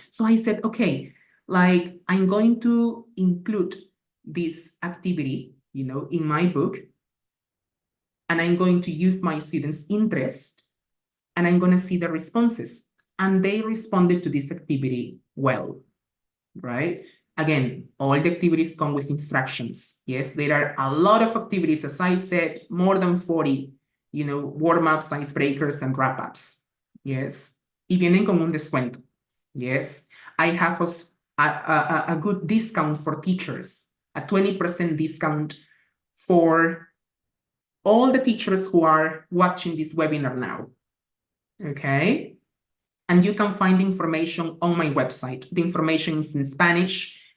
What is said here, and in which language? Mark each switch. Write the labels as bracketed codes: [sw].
[en] So I said, okay, like I'm going to include this activity, in my book, and I'm going to use my students' interest, and I'm going to see the responses. And they responded to this activity well, right? Again, all the activities come with instructions. Yes, there are a lot of activities, as I said, more than 40, warm-ups, icebreakers, and wrap-ups. [es] Yes, y vienen con un descuento. [en] Yes, I have a good discount for teachers, a 20% discount for all the teachers who are watching this webinar now, okay? And you can find information on my website. The information is in Spanish.